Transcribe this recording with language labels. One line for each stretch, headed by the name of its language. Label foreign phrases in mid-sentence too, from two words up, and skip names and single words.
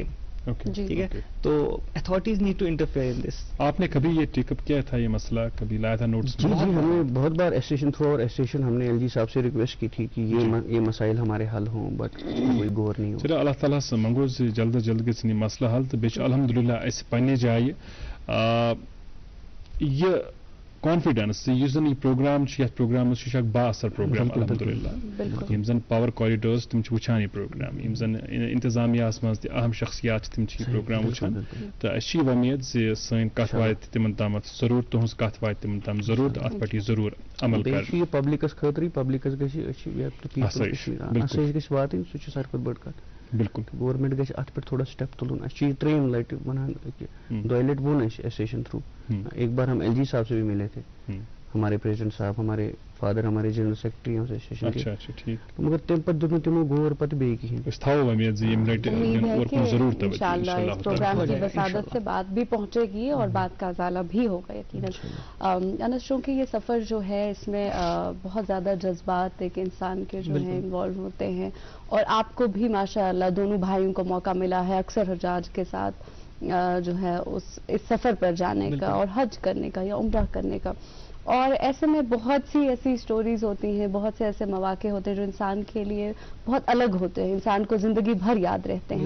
Urdu: ٹھیک ہے, تو
English: authorities need to interfere in this.
Urdu: آپ نے کبھی یہ
English: take up
Urdu: کیا تھا, یہ مسئلہ کبھی لایا تھا نوٹس؟ جی ہم نے بہت بار
English: association through
Urdu: اور ایسوسیشن ہم نے LG صاحب سے ریکویسٹ کی تھی کہ یہ مسائل ہمارے حل ہوں, بٹ کوئی غور نہیں ہو.
Kashmiri: چلو اللہ تعالیٰ منگو جلد از جلد گژھِ یہ مسئلہ حل, تو بیٚیہِ چھُ الحمدللہ اسہِ پننہِ جایہِ یہ کانفیڈنس یُس زن یہ پروگرام چھُ, یتھ پروگرامس چھُ اکھ با اثر پروگرام الحمدللہ. یم زن
English: power corridors
Kashmiri: تم چھِ وٕچھان یہ پروگرام, یم زن انتظامیہس منٛز تہِ اہم شخصیات چھِ تم چھِ یہ پروگرام وٕچھان, تہٕ اسہِ چھِ وۄمید زِ سٲنۍ کتھ واتہِ تِمن تامتھ ضروٗر, تُہنٛز کتھ واتہِ تِمن تام ضروٗر, تہٕ اتھ پٮ۪ٹھ یی ضروٗر عمل کرنہٕ. یہ پبلکس خٲطرٕ پبلکس گژھِ آسٲیِش گژھِ واتٕنۍ, سُہ چھُ ساروی کھۄتہٕ بٔڑ کتھ. بالکل گورمنٹ گژھِ اتھ پٮ۪ٹھ تھوڑا سٹیپ تُلُن. اسہِ چھِ یہ 3 لٹہِ ونان, 2 لٹہِ ووٚن اسہِ
English: association through.
Urdu: ایک بار ہم LG صاحب سے بھی ملے تھے, ہمارے پریزیڈنٹ صاحب, ہمارے فادر ہمارے
English: general secretary
Urdu: ہیں ایسوسیشن کے,
Kashmiri: مگر تمہِ پتہٕ دیُت نہٕ تِمو غور پتہٕ بیٚیہِ کِہیٖنۍ. أسۍ تھاوو امید زِ ییٚمہِ لٹہِ اور کُن ضروٗر توجہ
Urdu: انشاءاللہ اس پروگرام کی وسادت سے بات بھی پہنچے گی اور بات کا ازالہ بھی ہوگا یقیناً. انس, چونکہ یہ سفر جو ہے اس میں بہت زیادہ جذبات ایک انسان کے جو ہیں انوالو ہوتے ہیں, اور آپ کو بھی ماشاءاللہ دونوں بھائیوں کو موقع ملا ہے اکثر حجاج کے ساتھ جو ہے اس سفر پر جانے کا اور حج کرنے کا یا عمرہ کرنے کا, اور ایسے میں بہت سی ایسی سٹوریز ہوتی ہیں, بہت سے ایسے مواقع ہوتے ہیں جو انسان کے لیے بہت الگ ہوتے ہیں, انسان کو زندگی بھر یاد رہتے ہیں.